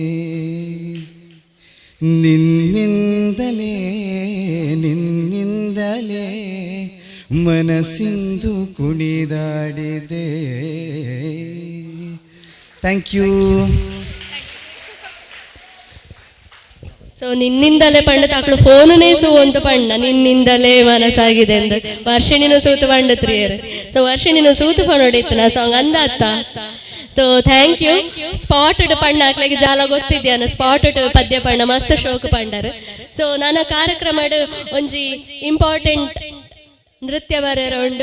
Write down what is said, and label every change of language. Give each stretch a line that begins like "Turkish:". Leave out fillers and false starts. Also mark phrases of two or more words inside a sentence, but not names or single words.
Kannada: ನಿನ್ನಿಂದಲೇ ನಿನ್ನಿಂದಲೇ ಮನಸ್ಸಿಂದು ಕುಣಿದಾಡಿದೆ.
English: Thank you.
Tulu: ಸೊ ನಿನ್ನಿಂದಲೇ ಪಂಡ ತಾಕಳು ಫೋನೇ ಸೂ ಅಂತ ಪಂಡ
Kannada: ನಿನ್ನಿಂದಲೇ ಮನಸ್ಸಾಗಿದೆ
Tulu: ಅಂತ ವರ್ಷಿಣಿನ ಸೂತು ಪಂಡತ್ರಿಯರು. ಸೊ ವರ್ಷಿಣಿನ ಸೂತು ಪಂಡೋಡಿತ್ತು ನಾ ಸಾಂಗ್ ಅಂದ ಅತ್ತ.
English: So thank you.
Tulu: ಸ್ಪಾಟೆಡ್ ಪಂಡ ಹಾಕ್ಲಿಕ್ಕೆ ಜಾಲ ಗೊತ್ತಿದ್ಯಾನ ಸ್ಪಾಟೆಡ್ ಪದ್ಯ ಪಂಡ ಮಸ್ತ್ ಶೋಕ್ ಪಂಡರು. ಸೊ ನನ್ನ ಕಾರ್ಯಕ್ರಮಡ್ ಒಂಜಿ ಇಂಪಾರ್ಟೆಂಟ್ ನೃತ್ಯ ಬರೋರು ಉಂಡು.